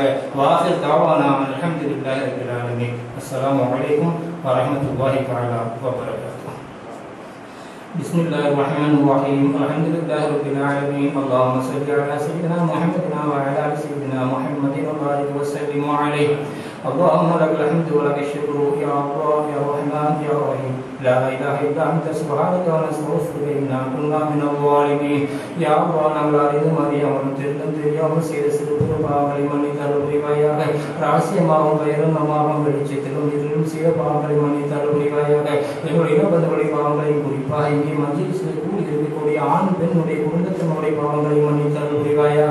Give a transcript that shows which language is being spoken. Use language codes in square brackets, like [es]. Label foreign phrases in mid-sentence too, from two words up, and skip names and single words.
[ar] وآخر دعوانا الحمد لله رب العالمين. السلام عليكم ورحمة الله تعالى وبركاته. بسم الله الرحمن الرحيم. الحمد لله رب العالمين. اللهم صل على سيدنا محمد وعلى آل سيدنا محمد وبارك وسلم عليه. اللهم لك الحمد ولك الشكر يا الله يا رحمن يا رحيم لا إله إلا أنت سبحانك ونستغفرك إنا كنا من الظالمين يا الله [ta] நாங்கள் அறிந்தும் அறியாமலும் தெரிந்தும் தெரியாமல் செய்த சிறு பெரு பாவங்களை மன்னித்தருள் புரிவாயாக. ரகசியமாகவும் பகிரங்கமாகவும் வெளிச்சத்திலும் இருளும் செய்த பாவங்களை மன்னித்தருள் புரிவாயாக. எங்களுடைய இனபந்துடைய பாவங்களையும் குறிப்பாக இங்கே மஜ்லிஸில் கூடி இருக்கக்கூடிய ஆண் பெண்ணுடைய குடும்பத்தினுடைய பாவங்களை மன்னித்தருள் புரிவாயாக.